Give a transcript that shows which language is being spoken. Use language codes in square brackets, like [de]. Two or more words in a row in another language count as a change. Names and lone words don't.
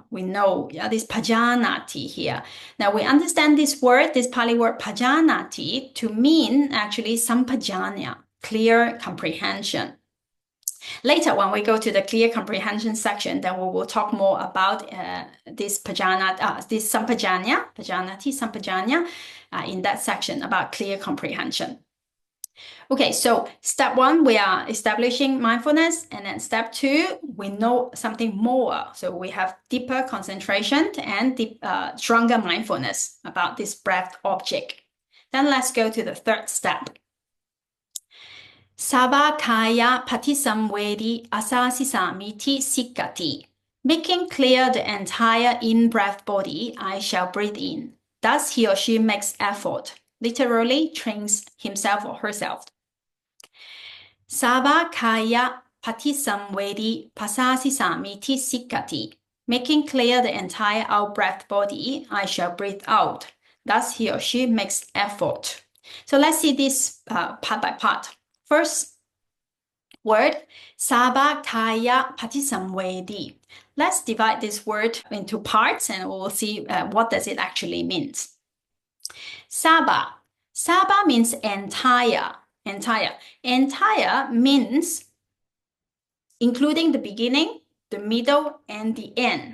[en] We know this pajanati here. Now we understand this word, this Pali word pajanati, to mean actually sampajanya, clear comprehension. Later, when we go to the clear comprehension section, then we will talk more about this this [pi] sampajanya, pajanati, sampajanya, [en] in that section about clear comprehension. Okay, so step 1, we are establishing mindfulness, and then step 2, we know something more. So we have deeper concentration and stronger mindfulness about this breath object. Then let's go to the third step. [pi] Sabakaya patisamvedi asasi samiti sikkati. [en] Making clear the entire in-breath body, I shall breathe in. Thus he or she makes effort, literally trains himself or herself. [pi] Sabakaya patisamvedi pasasi samiti sikkati. [en] Making clear the entire out-breath body, I shall breathe out. Thus he or she makes effort. So let's see this part by part. First word, [pi] sabakaya patisamvedi. [en] Let's divide this word into parts and we'll see what does it actually mean. Saba. Saba means entire. Entire means including the beginning, the middle, and the end.